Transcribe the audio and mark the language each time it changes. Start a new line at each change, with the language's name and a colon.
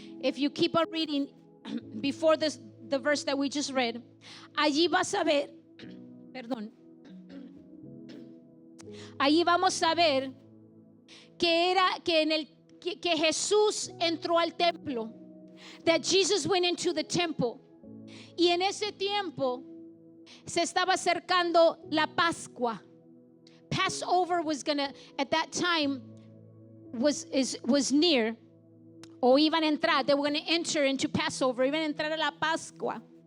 English: If you keep on reading before the verse that we just read,
Spanish: allí vas a ver, perdón. Allí vamos a ver que Jesús entró al templo.
English: That Jesus went into the temple.
Spanish: Y en ese tiempo se estaba acercando la Pascua.
English: Passover was gonna, at that time, was near.
Spanish: O iban a entrar,
English: they were going to enter into Passover,
Spanish: iban a entrar a la Pascua.